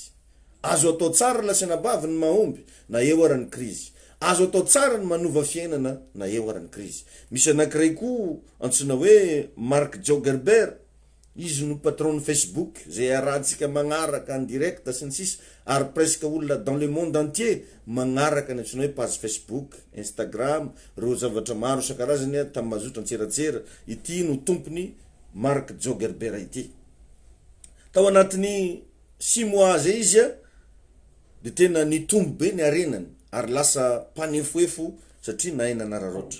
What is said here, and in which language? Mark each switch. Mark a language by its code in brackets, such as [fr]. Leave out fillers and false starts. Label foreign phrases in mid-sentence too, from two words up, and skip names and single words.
[mg] Azo atao tsara lasanabavy ny mahomby na eo aran'ny crise. Azo atao tsara ny manova fiainana na eo aran'ny crise. Misy anankiray koa antsona hoe Mark Zuckerberg, izy no patron ny Facebook zay arahantsika magnaraka [fr] en direct [mg] sy ny sisa ary presque olona [fr] dans le monde entier [mg] magnaraka ny antsona hoe page Facebook, Instagram, reo zavatra maro isan-karazany tamin'ny mazotra antseratsera. Ity no tompony Mark Zuckerberg ity. Tao anatin'ny 6 mois zay izy de tena nitombo be ny arenany ary lasa mpanefoefo satria nahay nanararoatra.